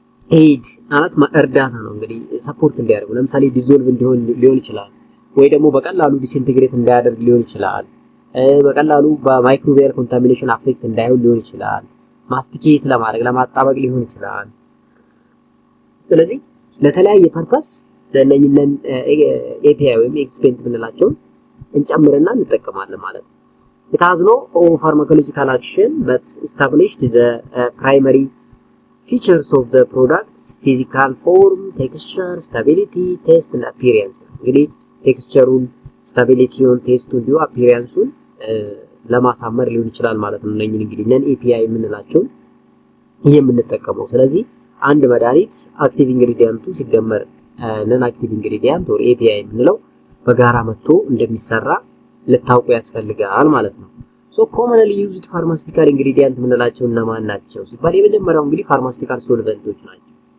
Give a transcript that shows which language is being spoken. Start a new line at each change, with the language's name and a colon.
Amharic: ኤድ ማለት እርዳታ ነው፣ እንግዲህ ሰፖርት እንዲያደርጉ። ለምሳሌ ዲዞልቭ እንዲሆን ሊሆን ይችላል፣ ወይ ደግሞ በቀላሉ ዲስኢንቴግሬት እንዳያደርግ ሊሆን ይችላል፣ በቀላሉ በማይክሮቢያል ኮንታሚኔሽን አፌክት እንዳይሆን ሊሆን ይችላል፣ ማስቲኬት ለማድረግ ለማጣበቅ ሊሆን ይችላል። ስለዚህ ለተለያየ ፐርፐስ ለነኝነን ኤፒአይ ወይም ኤክስፔንት ብንላቸው እንጨምርና እንጠቀማለን ማለት ነው።
English: It has no pharmacological action but established the primary features of the products: physical form, texture, stability, taste and appearance.
Amharic: እንግዲህ ቴክስቸሩን፣ ስታቢሊቲውን፣ ቴስቱን እንዲሁ አፒሪያንሱን ለማሳመር ሊሆን ይችላል ማለት ነው። እነኚህ እንግዲህ ነን ኤፒአይ የምንላቸው የምንጠቀመው። ስለዚህ አንድ መድኃኒት አክቲቭ ኢንግሪዲየንቱ ሲደመር ነን አክቲቭ ኢንግሪዲየንት or API የምንለው በጋራ መጥቶ እንደሚሰራ ልታውቁ ያስፈልጋል ማለት ነው። ሶ ኮመንሊ ዩዝድ ፋርማሲቲካል ኢንግሪዲየንት የምንላቸው እነማን ናቸው ሲባል የመጀመሪያው እንግዲህ ፋርማሲቲካል ሶልቨንቶች ናቸው።